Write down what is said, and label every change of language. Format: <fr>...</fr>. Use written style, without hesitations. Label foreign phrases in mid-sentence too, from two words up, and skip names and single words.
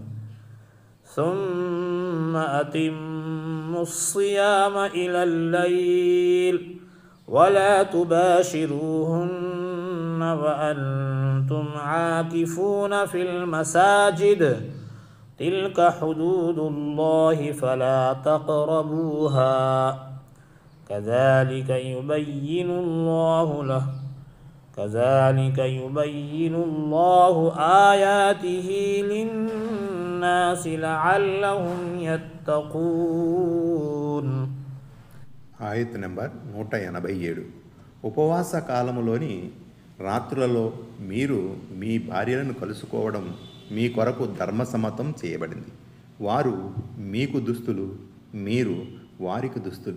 <ar>ثم أتموا الصيام إلى الليل ولا تباشروهن وأنتم عاكفون في المساجد تلك حدود الله فلا تقربوها كذلك يبين الله آياته للناس لعلهم يتقون.</ar> <te>ఆయత్ నెంబర్ 187. ఉపవాస కాలములోని రాత్రులలో మీరు మీ భార్యలను కలుసుకోవడం మీ కొరకు ధర్మసమ్మతం చేయబడింది. వారు మీకు దుస్తులు, మీరు వారికి దుస్తులు.</te>